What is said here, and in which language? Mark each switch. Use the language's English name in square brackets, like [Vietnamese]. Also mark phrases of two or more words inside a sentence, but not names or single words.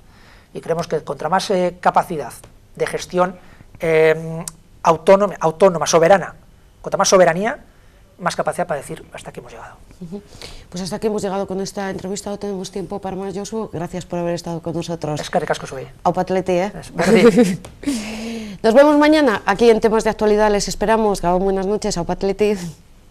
[Spanish] Y creemos que contra más capacidad de gestión autónoma, soberana, contra más soberanía, más capacidad para decir hasta aquí hemos llegado. Pues hasta aquí hemos llegado con esta entrevista, no tenemos tiempo para más, Josu, gracias por haber estado con nosotros. [Basque] Eskerrik asko zuei. Aupa Atleti, Berdin. [Spanish] Nos vemos mañana aquí en Temas de Actualidad, les esperamos, Gabón, buenas noches, Aupa Atleti.